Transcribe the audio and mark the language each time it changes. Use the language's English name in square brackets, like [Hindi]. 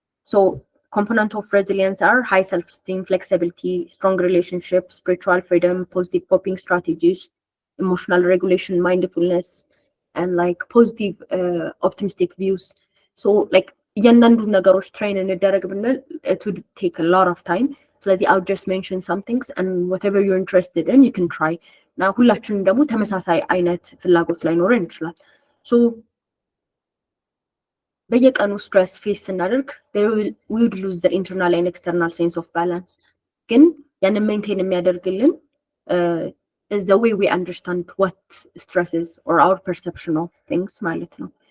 [English] So components of resilience are high self-esteem, flexibility, strong relationships, spiritual freedom, positive coping strategies, emotional regulation, mindfulness, and like positive optimistic views. So like [Amharic] እያንዳንዱ ነገሮች ትሬን እንደረግ ብንል [English] it would take a lot of time. [Amharic] ስለዚህ [English] I'll just mention some things and whatever you're interested in you can try. [Amharic] Now ሁላችንም ደግሞ ተመሳሳይ አይነት ፍላጎት ላይኖረን ይችላል. [English] So [Amharic] በየቀኑ [English] stress face [Amharic] ስናደርግ [English] we would lose the internal and external sense of balance. [Amharic] ግን ያንን [English] maintain [Amharic] የሚያደርግልን [English] is the way we understand what stress is or our perception of things [Amharic] ማለት ነው.